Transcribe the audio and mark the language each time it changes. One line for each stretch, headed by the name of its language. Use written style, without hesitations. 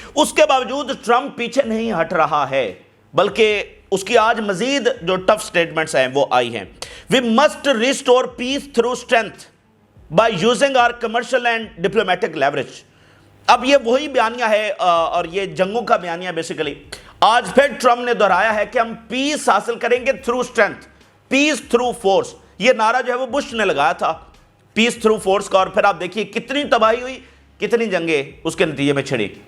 Urdu: اس کے باوجود ٹرمپ پیچھے نہیں ہٹ رہا ہے، بلکہ اس کی آج مزید جو ٹف سٹیٹمنٹس ہیں وہ آئی ہیں.
English: We must restore peace through strength by using our commercial and diplomatic leverage.
Urdu: اب یہ وہی بیانیہ ہے اور یہ جنگوں کا بیانیہ بیسیکلی. آج پھر ٹرمپ نے دہرایا ہے کہ ہم پیس حاصل کریں گے تھرو اسٹرینتھ، پیس تھرو فورس. یہ نعرہ جو ہے وہ بش نے لگایا تھا، پیس تھرو فورس کا، اور پھر آپ دیکھیے کتنی تباہی ہوئی، کتنی جنگیں اس کے نتیجے میں چھڑی.